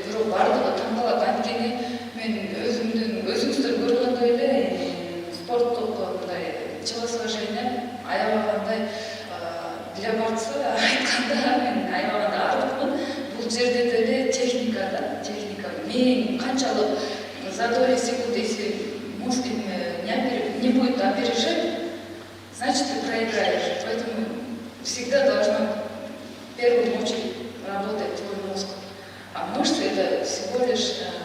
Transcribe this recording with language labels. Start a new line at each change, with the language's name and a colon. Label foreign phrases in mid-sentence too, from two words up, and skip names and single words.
Kyrgyz: Бирок баардыгы тандалат. Анткени мен өзүңүздөр көргөндөй эле спорттук мындай телосложение аябагандай
Russian: для борца
Kyrgyz: айтканда мен аябагандай арыкмын. Бул жерде деле техника да, техника. Мен канчалык
Russian: за доли секунды, если мускул не будет опережать, значит ты проиграешь. Поэтому всегда должно в первую очередь работать твой мозг. А мышцы это всего лишь